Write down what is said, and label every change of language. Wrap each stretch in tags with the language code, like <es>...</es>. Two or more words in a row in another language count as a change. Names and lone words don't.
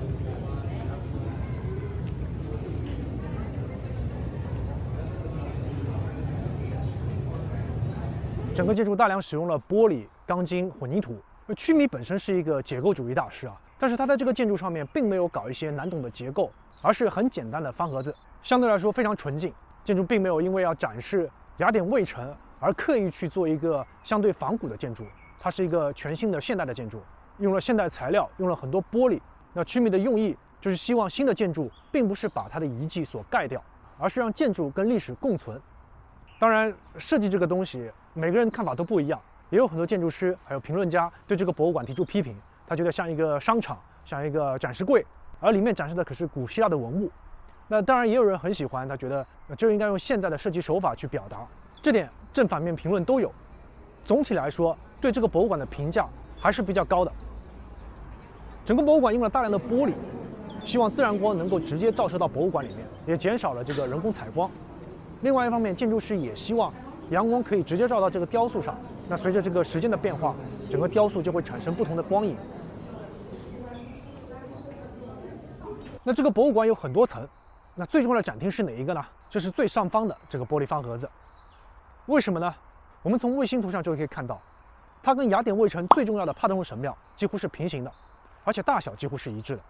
<zh>整個建築大量使用了玻璃、鋼筋、混凝土。屈米本身是一個結構主義大師啊，但是他在這個建築上面並沒有搞一些難懂的結構，而是很簡单的方盒子，相对來說非常純淨。建築並沒有因為要展示雅典衛城而刻意去做一個相對仿古的建築，它是一個全新的現代的建築，用了現代材料，用了很多玻璃。那屈米的用意就是希望新的建築並不是把它的遺跡所蓋掉，而是讓建築跟歷史共存。當然，設計這個東西，每個人看法都不一樣，也有很多建築師還有評論家對這個博物館提出批評，他覺得像一個商場，像一個展示櫃，而裡面展示的可是古希臘的文物。那當然也有人很喜歡，他覺得就應該用現在的設計手法去表達。這點正反面評論都有。總體來說，對這個博物館的評價還是比較高的。整個博物館用了大量的玻璃，希望自然光能夠直接照射到博物館裡面，也減少了这個人工採光。另外一方面，建築師也希望陽光可以直接照到這個雕塑上，那隨着這個時間的變化，整個雕塑就會產生不同的光影。那這個博物館有很多層，那最重要的展廳是哪一個呢？這是最上方的這個玻璃方盒子。為什麼呢？我們從衛星圖上就可以看到，它跟雅典衛城最重要的帕特农神廟幾乎是平行的，而且大小幾乎是一致的。</zh>